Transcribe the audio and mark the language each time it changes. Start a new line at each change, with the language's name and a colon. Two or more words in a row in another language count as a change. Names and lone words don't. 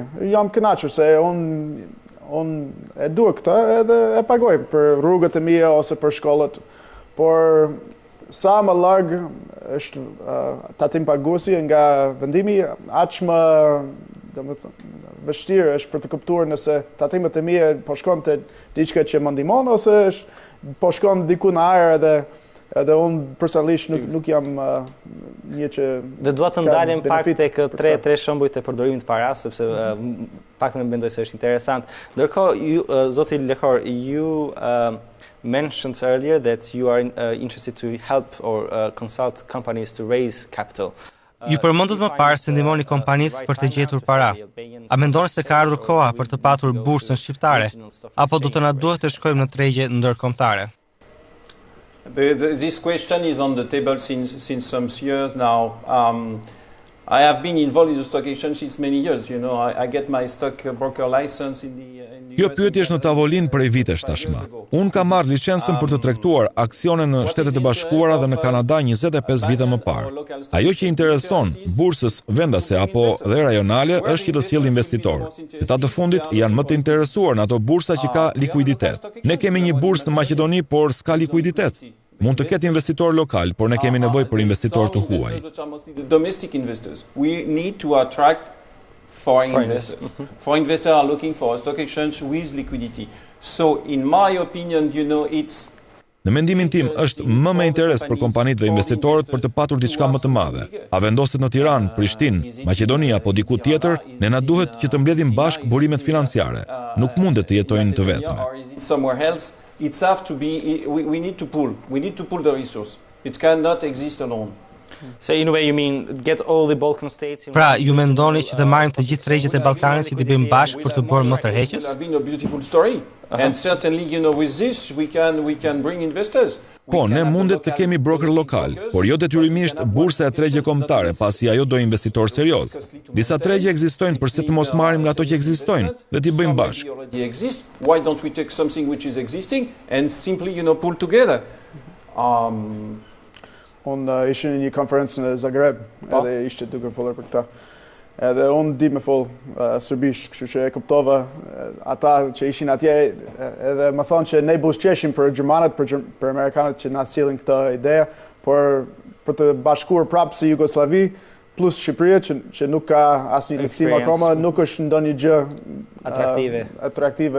Albanian: Jam kënaqur se unë e dua këta edhe e pagoj për rrugët e mia ose për shkollat, por sa më larg është tatim paguesi nga vendimi, aq më vështirë është për të kuptuar nëse tatimet e mia po shkon te diçka që më ndihmon ose po shkon diku në ajër edhe unë personalisht nuk jam një që dhe dua të ndalem pak tek tre shembujt e përdorimit të paras, sepse pak më mendoj se është interesant. Ndërkohë, zoti Lehor,
English: you mentioned earlier that you are interested to help or consult companies to raise capital.
Albanian: Ju përmendët më parë se ndihmoni kompanitë për të gjetur para. A mendoni se ka ardhur koha për të patur bursën shqiptare, apo do të na duhet të shkojmë në tregje ndërkombëtare?
English: This question is on the table since some years now. I have been involved in the stock exchange since many years. You know, I get my stock broker license in the
Albanian: Kjo pyetje është në tavolinë prej vitesh tashmë. Unë kam marrë licencën për të tregtuar aksione në Shtetet e Bashkuara dhe në Kanada 25 vite më parë. Ajo që intereson bursës vendase apo dhe rajonale është që të sjellë investitor. Këta të fundit janë më të interesuar në ato bursa që ka likuiditet. Ne kemi një bursë në Maqedoni, por s'ka likuiditet. Mund të ketë investitor lokal, por ne kemi nevojë për investitor të huaj.
English: Domestic investors. We need to attract foreign investors. Foreign investors are looking for a stock exchange with liquidity. So, in my opinion, you know, it's
Albanian: Në mendimin tim, është më me interes për kompanitë dhe investitorët për të patur diçka më të madhe. A vendoset në Tiranë, Prishtinë, Maqedoni apo diku tjetër, ne na duhet që të mbledhim bashkë burimet financiare. Nuk mundet të jetojnë të vetme.
English: it's have to be, we need to pool. We need to pool the resource. It cannot exist alone. So in a way you mean get all the Balkan states in
Albanian: Pra, ju mendoni që të marrim të gjithë tregjet e Ballkanit që t'i bëjmë bashkë për të bërë më tërheqës?
English: It would have been a beautiful story. And certainly, with this we can bring investors.
Albanian: Po, ne mundet të kemi broker lokal, por jo detyrimisht bursa e tregje kombëtare, pasi ajo do investitor serioz. Disa tregje ekzistojnë përse të mos marrim nga ato që ekzistojnë dhe t'i bëjmë bashkë.
English: Why don't we take something which is existing and simply, pull together?
Albanian: Unë ishte në një konferencë në Zagreb, edhe ishte duke folur për këta. Edhe unë di me fol serbisht, kështu që e kuptova ata që ishin atje, edhe më thonë që ne buzëqeshim për Gjermanët, për Amerikanët që na sillin këtë ide, por për të bashkuar prapë si Jugosllavi, plus Shqipëria që nuk ka asnjë listim akoma, nuk është ndonjë gjë atraktive.